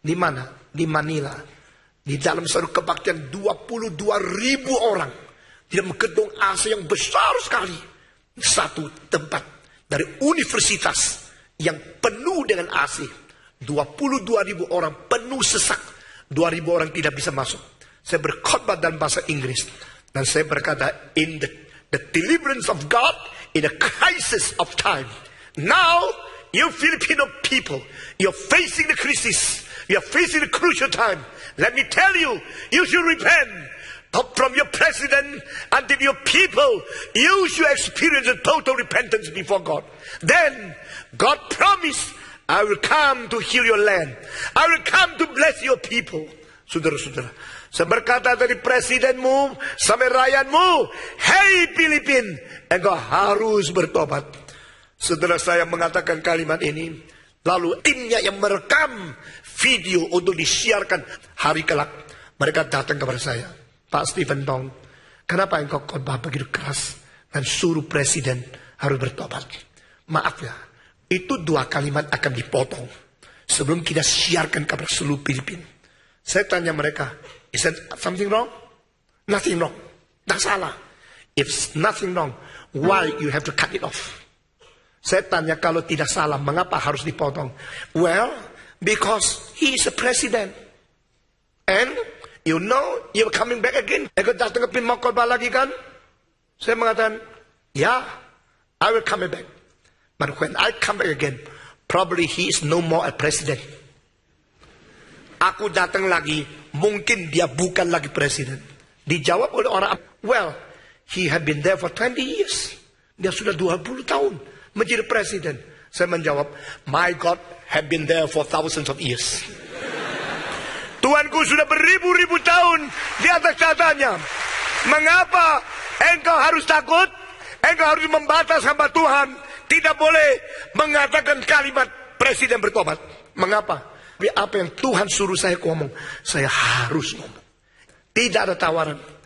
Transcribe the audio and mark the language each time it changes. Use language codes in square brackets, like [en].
[id] Di mana? Di Manila. Di dalam satu kebaktian 22.000 orang. Di dalam gedung AC yang besar sekali. Satu tempat dari universitas yang penuh dengan AC. 22.000 orang penuh sesak. 2.000 orang tidak bisa masuk. Saya berkhotbah dalam bahasa Inggris. Dan saya berkata, [en] in the deliverance of God in a crisis of time. Now, you Filipino people, you're facing the crisis. You're facing a crucial time. Let me tell you, you should repent. From your president until your people, you should experience a total repentance before God. Then, God promised, I will come to heal your land. I will come to bless your people. [id] Saudara-saudara, saya berkata dari presidenmu sampai rakyatmu, hey Filipin, engkau harus bertobat. Setelah saya mengatakan kalimat ini, lalu timnya yang merekam video untuk disiarkan hari kelak, mereka datang kepada saya. Pak Stephen Tong, kenapa engkau khotbah begitu keras dan suruh presiden harus bertobat? Maaf ya, itu 2 kalimat akan dipotong sebelum kita siarkan kepada seluruh Filipina. Saya tanya mereka, [en] is there something wrong? Nothing wrong. [id] Tak salah. [en] If nothing wrong, why you have to cut it off? [id] Saya tanya, kalau tidak salah, mengapa harus dipotong? [en] Well, because he is a president. And you know, you're coming back again. [id] Engkau datang ke mau khotbah lagi kan? Saya mengatakan, [en] yeah, I will come back. But when I come back again, probably he is no more a president. [id] Aku datang lagi, mungkin dia bukan lagi presiden. Dijawab oleh orang, [en] well, he had been there for 20 years. [id] Dia sudah 20 tahun menjadi presiden. Saya menjawab, [en] my God had been there for thousands of years. [id] Tuhanku sudah beribu-ribu tahun di atas tahtanya. Mengapa engkau harus takut? Engkau harus membatas hamba Tuhan. Tidak boleh mengatakan kalimat presiden bertobat. Mengapa? Apa yang Tuhan suruh saya ngomong, saya harus ngomong. Tidak ada tawaran.